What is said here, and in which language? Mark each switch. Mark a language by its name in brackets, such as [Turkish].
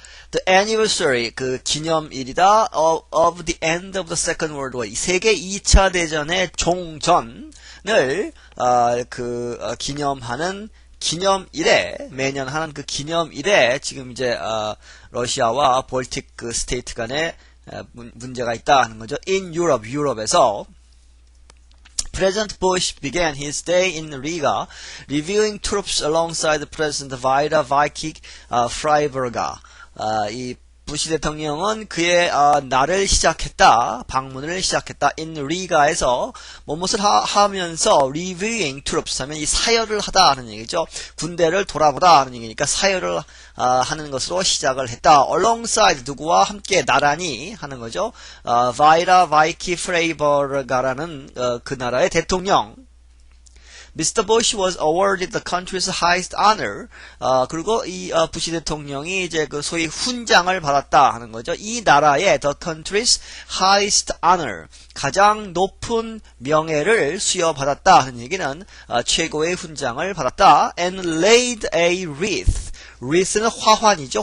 [English] The anniversary, [Korean] 기념일이다, [English] of the end of the Second World War, [Korean] 세계 2차 대전의 종전을, 기념하는 기념일에, 매년 하는 그 기념일에, 지금 이제, 러시아와 볼틱 스테이트 간에 문제가 있다 하는 거죠. [English] In Europe, [Korean] 유럽에서. [English] President Bush began his day in Riga, reviewing troops alongside President Vida Vycki Freiberga. [Korean] 이 부시 대통령은 그의 날을 시작했다, 방문을 시작했다. in 리가에서 무엇을 하면서 [English] reviewing troops [Korean] 하면 이 사열을 하다 하는 얘기죠. 군대를 돌아보다 하는 얘기니까 사열을 하는 것으로 시작을 했다. alongside 누구와 함께 나란히 하는 거죠. 바이라 바이키 프레이버가라는 그 나라의 대통령. [English] Mr. Bush was awarded the country's highest honor. [Korean] 그리고 이 부시 대통령이 이제 소위 훈장을 받았다 하는 거죠. 이 나라의 [English] the country's highest honor, [Korean] 가장 높은 명예를 수여받았다 하는 얘기는 최고의 훈장을 받았다. [English] And laid a wreath. wreath는 [Korean] 화환이죠.